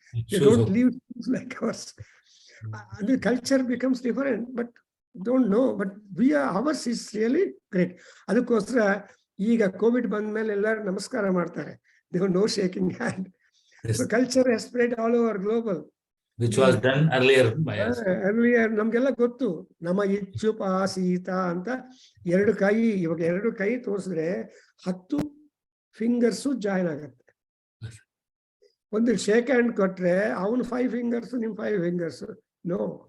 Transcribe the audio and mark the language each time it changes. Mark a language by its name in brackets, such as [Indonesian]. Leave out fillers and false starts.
[English] They don't live like ours. And the culture becomes different, but don't know. But ours is really great. [Kannada] ಅದಕ್ಕೋಸ್ಕರ ಈಗ Covid ಬಂದ ಮೇಲೆ ಎಲ್ಲರೂ ನಮಸ್ಕಾರ ಮಾಡ್ತಾರೆ. [English] There was no shaking hand. Yes. So culture has spread all over global. Which was done earlier by us. [Kannada] Earlier ನಮ್ಗೆಲ್ಲ ಗೊತ್ತು. ನಮ್ಮ ಇಚ್ಛುಪಾಸೀತ ಅಂತ 2 ಕೈ, ಇವಾಗ 2 ಕೈ ತೋರಿಸಿದ್ರೆ 10 ಫಿಂಗರ್ಸು ಜಾಯಿನ್ ಆಗತ್ತೆ. ಒಂದು ಶೇಕ್ ಹ್ಯಾಂಡ್ ಕೊಟ್ರೆ ಅವನು 5 ಫಿಂಗರ್ಸ್, ನಿಮ್ 5 ಫಿಂಗರ್ಸ್. ನೋ.